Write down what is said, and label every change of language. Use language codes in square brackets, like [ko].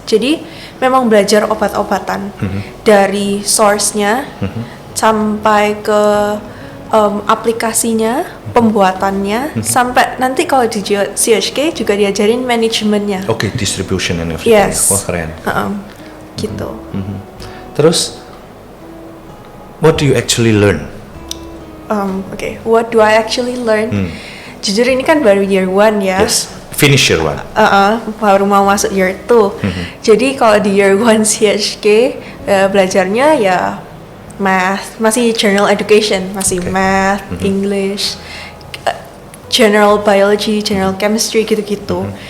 [id] Jadi memang belajar obat-obatan dari source-nya sampai ke aplikasinya, pembuatannya, sampai nanti kalau di CHK juga diajarin manajemennya. [en] Oke, distribution and everything. Yes. [id] Wah, keren. Gitu. Terus, [en] what do you actually learn? What do I actually learn? [id] Jujur ini kan baru year 1 ya. [en] Yes, finish year 1. [id] Baru mau masuk year 2. Jadi kalau di year 1 CHK belajarnya ya math, masih general education, masih math, English, general biology, general chemistry gitu-gitu.